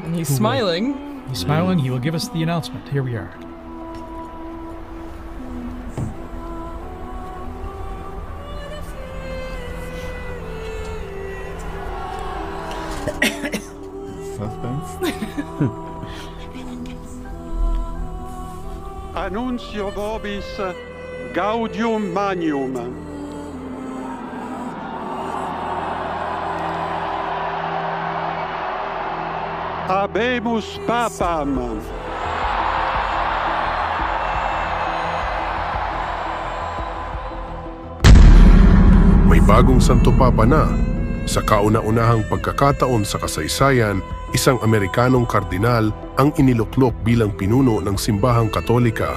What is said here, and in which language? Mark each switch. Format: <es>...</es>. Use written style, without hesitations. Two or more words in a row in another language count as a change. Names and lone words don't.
<en>And he's smiling. He's smiling. He will give us the announcement. Here we are. Suspense.</en> <la>Annuncio vobis gaudium magnum. Habemus papam.</la> <tl>May bagong Santo Papa na. Sa kauna-unahang pagkakataon sa kasaysayan, isang Amerikanong kardinal ang iniluklok bilang pinuno ng simbahang Katolika.</tl>